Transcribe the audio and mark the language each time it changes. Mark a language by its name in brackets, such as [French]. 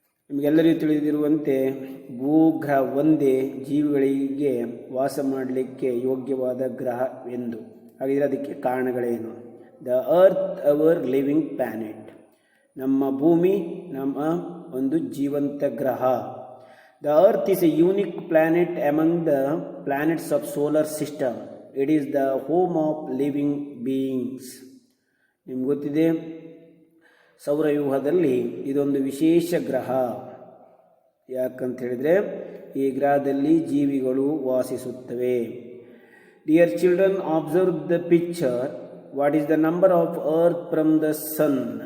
[Kannada] ನಿಮಗೆಲ್ಲರಿಗೂ ತಿಳಿದಿರುವಂತೆ ಭೂಗ್ರಹ ಒಂದೇ ಜೀವಿಗಳಿಗೆ ವಾಸ ಮಾಡಲಿಕ್ಕೆ ಯೋಗ್ಯವಾದ ಗ್ರಹ ಎಂದು. ಹಾಗಿದ್ರೆ ಅದಕ್ಕೆ ಕಾರಣಗಳೇನು? [English] the earth our living planet, [Kannada] ನಮ್ಮ ಭೂಮಿ ನಮ್ಮ ಒಂದು ಜೀವಂತ ಗ್ರಹ. [English] The Earth is a unique planet among the planets of solar system. It is the home of living beings. [Kannada] ನಿಮ್ಗೆ ಗೊತ್ತಿದೆ, ಸೌರವ್ಯೂಹದಲ್ಲಿ ಇದೊಂದು ವಿಶೇಷ ಗ್ರಹ. ಯಾಕಂತ ಹೇಳಿದರೆ ಈ ಗ್ರಹದಲ್ಲಿ ಜೀವಿಗಳು ವಾಸಿಸುತ್ತವೆ. [English] Dear children, observe the picture. What is the number of earth from the sun?